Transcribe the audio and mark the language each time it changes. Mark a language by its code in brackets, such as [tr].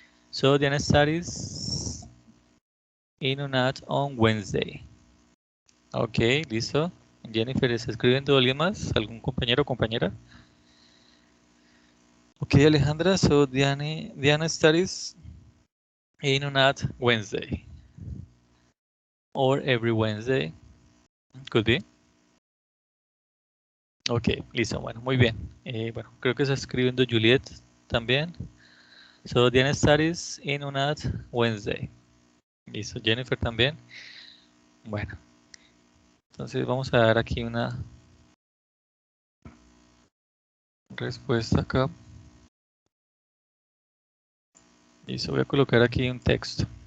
[en] So Diana studies in UNAD on Wednesday. [es] Ok, listo. Jennifer, ¿está escribiendo alguien más? ¿Algún compañero o compañera? [en] Ok, Alejandra, so Diana studies in UNAD Wednesday. Or every Wednesday. Could be. [es] Ok, listo, bueno, muy bien. Bueno, creo que está escribiendo Juliet también. [en] So Diana studies in UNAD Wednesday. [es] Listo, Jennifer también. Bueno, entonces vamos a dar aquí una respuesta acá. Listo, voy a colocar aquí un texto.